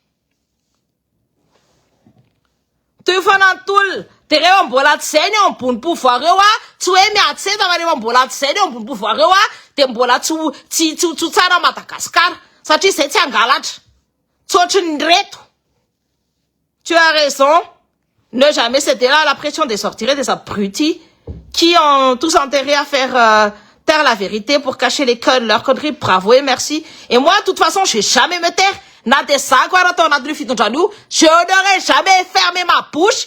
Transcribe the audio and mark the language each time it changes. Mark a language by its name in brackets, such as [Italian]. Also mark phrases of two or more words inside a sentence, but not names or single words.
[Malagasy] Toy fa nantolona de rehefa mbola tsy zay ny eo ambony pouvoir eo tsy hoe miady seza fa rehefa mbola tsy zay ny eo ambony pouvoir eo de mbola tsy tsara Madagasikara satria zay tsy angalatra. Tsotry ny reto. [French] Tu as raison. Ne jamais céder à la pression des sortirés des abrutis qui ont tous intérêt à faire taire la vérité pour cacher leurs conneries. Bravo et merci. Et moi, de toute façon, je vais jamais me taire. Na de ça, quoi, je n'aurais jamais fermé ma bouche.